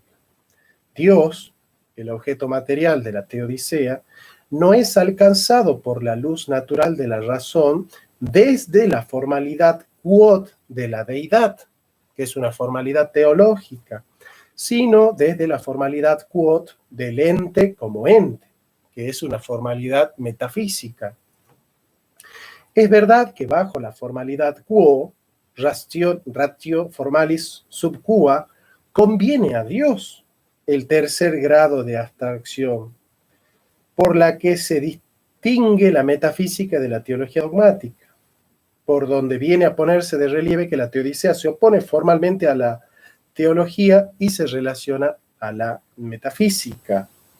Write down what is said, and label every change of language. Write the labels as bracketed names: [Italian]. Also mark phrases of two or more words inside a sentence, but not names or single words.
[Spanish] Dios, el objeto material de la teodicea, no es alcanzado por la luz natural de la razón desde la formalidad quod de la deidad, que es una formalidad teológica, sino desde la formalidad quod del ente como ente, que es una formalidad metafísica. Es verdad que bajo la formalidad quo, [Latin] ratio formalis sub qua, [Spanish] conviene a Dios el tercer grado de abstracción, por la que se distingue la metafísica de la teología dogmática, por donde viene a ponerse de relieve que la teodicea se opone formalmente a la teología y se relaciona a la metafísica.